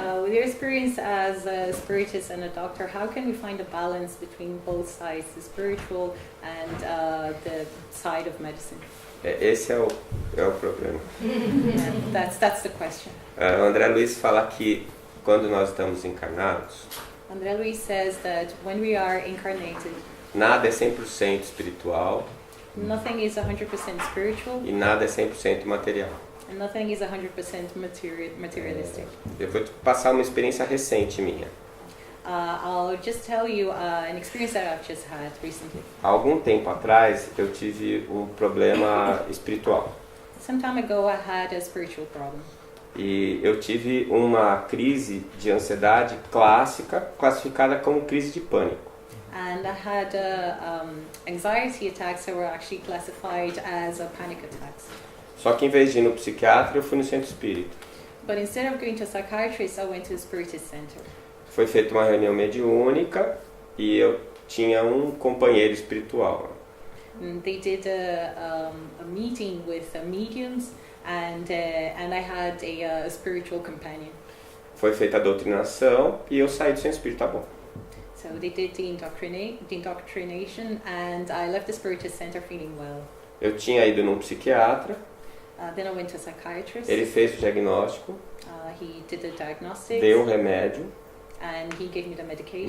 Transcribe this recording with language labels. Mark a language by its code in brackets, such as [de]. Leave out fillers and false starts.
[en] With your experience as a spiritist and a doctor, how can we find a balance between both sides, the spiritual and the side of medicine? [pt] Esse é o problema. [en] And that's the question. [pt] O André Luiz fala que quando nós estamos encarnados, [en] André Luiz says that when we are incarnated, [pt] nada é 100% espiritual [en] nothing is 100% spiritual [pt] e nada é 100% material. [en] and nothing is 100% materialistic. [pt] Eu vou te passar uma experiência recente minha. [en] I'll just tell you an experience that I've just had recently. [pt] Há algum tempo atrás eu tive um problema espiritual. [en] Some time ago I had a spiritual problem. [pt] E eu tive uma crise de ansiedade clássica, classificada como crise de pânico. [en] And I had anxiety attacks that were actually classified as panic attacks. [pt] Só que em vez de ir no psiquiatra, eu fui no centro espírita. [en] But instead of going to a psychiatrist, I went to a spiritist center. [pt] Foi feita uma reunião mediúnica e eu tinha um companheiro espiritual. [en] And they did a meeting with mediums, and I had a spiritual companion. [pt] Foi feita a doutrinação e eu saí do centro espírita, tá bom. [en] So they did the indoctrination, and I left the spiritist center feeling well. [pt] Eu tinha ido num psiquiatra, [en] Then I went to a psychiatrist. [pt] ele fez o diagnóstico, [en] He did the diagnostics, [pt] deu um remédio, [en] and he gave me the medication.